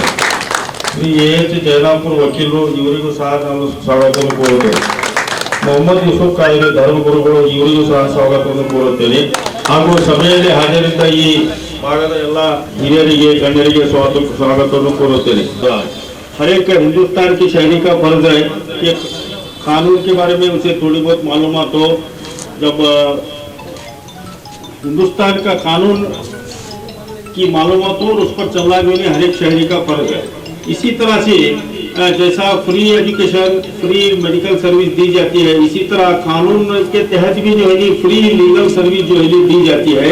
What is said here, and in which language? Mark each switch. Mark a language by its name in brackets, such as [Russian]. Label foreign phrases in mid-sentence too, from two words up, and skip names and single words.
[Kannada] ಶ್ರೀ AH ಜೈನಾಪುರ ವಕೀಲರು, ಇವರಿಗೂ ಸಹ ನಾನು ಸ್ವಾಗತವನ್ನು ಕೋರುತ್ತೇನೆ। ಮೊಹಮ್ಮದ್ ಯೂಸುಫ್ ಕಾಯಿಲೆ ಧರ್ಮಗುರುಗಳು, ಇವರಿಗೂ ಸಹ ಸ್ವಾಗತವನ್ನು ಕೋರುತ್ತೇನೆ। ಹಾಗೂ ಸಭೆಯಲ್ಲಿ ಹಾಜರಿದ್ದ ಈ ಭಾಗದ ಎಲ್ಲ ಹಿರಿಯರಿಗೆ, ಗಣ್ಯರಿಗೆ स्वागतವನ್ನು ಕೋರುತ್ತೇನೆ। [Hindi] हर एक हिंदुस्तान की शहरी का फर्ज है कि कानून के बारे में उसे थोड़ी बहुत मालूमात हो। जब हिंदुस्तान का कानून की मालूमात हो और उस पर चलना भी हर एक शहरी का फर्ज है। इसी तरह से जैसा [English] free education, free medical service [Hindi] दी जाती है, इसी तरह कानून के तहत भी जो है [English] free legal service [Hindi] जो है दी जाती है।